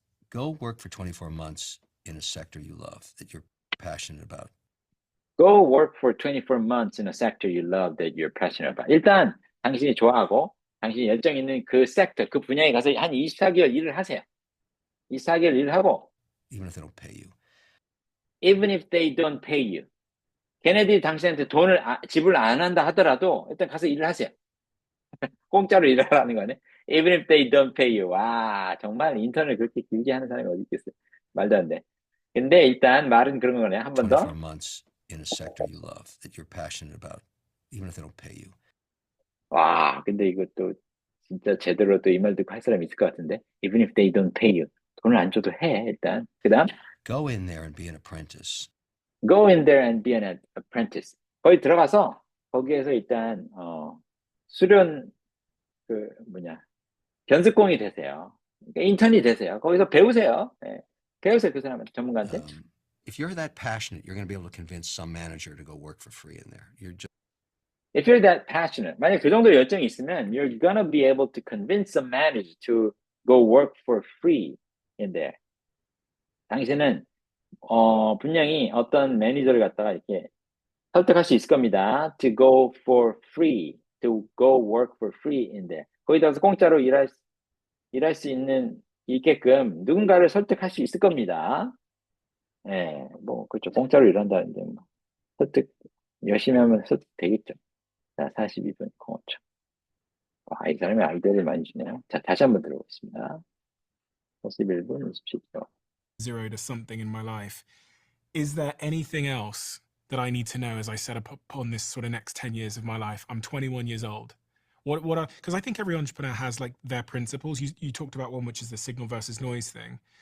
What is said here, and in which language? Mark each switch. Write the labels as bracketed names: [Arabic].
[English] go work for 24 months in a sector you love that you're passionate about. Go work for 24 months in a sector you love that you're passionate about. [Korean] 일단 당신이 좋아하고 당신이 열정 있는 그 섹터, 그 분야에 가서 한 24개월 일을 하세요. 24개월 일을 하고 [English] Even if they don't pay you. Even if they don't pay you. [Korean] 걔네들이 당신한테 돈을 지불 안 한다 하더라도 일단 가서 일을 하세요. 공짜로 일하라는 거네. [English] Even if they don't pay you. [Korean] 와, 정말 인턴을 그렇게 길게 하는 사람이 어디 있겠어요. 말도 안 돼. 근데 일단 말은 그런 거네. 한 번 더. [English] 24 months in a sector you love that you're passionate about, even if they don't pay you. [Korean] 와, 근데 이것도 진짜 제대로 또 이 말 듣고 할 사람이 있을 것 같은데. [English] Even if they don't pay you. [Korean] 돈을 안 줘도 해, 일단. 그 다음, [English] Go in there and be an apprentice. go in there and be an apprentice. [Korean] 거기 들어가서, 거기에서 일단, 수련, 견습공이 되세요. 그러니까 인턴이 되세요. 거기서 배우세요. 예. 배우세요, 그 사람한테, 전문가한테. [English] If you're that passionate, you're going to be able to convince some manager to go work for free in there. You're just If you're that passionate, [Korean] 만약 그 정도 열정이 있으면, [English] you're gonna be able to convince a manager to go work for free in there. [Korean] 당신은, 분명히 어떤 매니저를 갖다가 이렇게 설득할 수 있을 겁니다. [English] To go for free, to go work for free in there. [Korean] 거기다 가서 공짜로 일할 수 있게끔 누군가를 설득할 수 있을 겁니다. 예, 그렇죠. 공짜로 일한다는데, 열심히 하면 설득 되겠죠. 자, 42분, 05초. 이 사람이 아이디어를 많이 주네요. 자, 다시 한번 들어보겠습니다. 41분 27초. [English] Zero to something in my life. Is there anything else that I need to know as I set up on this sort of next 10 years of my life? I'm 21 years old. Because I think every entrepreneur has like their principles. You talked about one, which is the signal versus noise thing.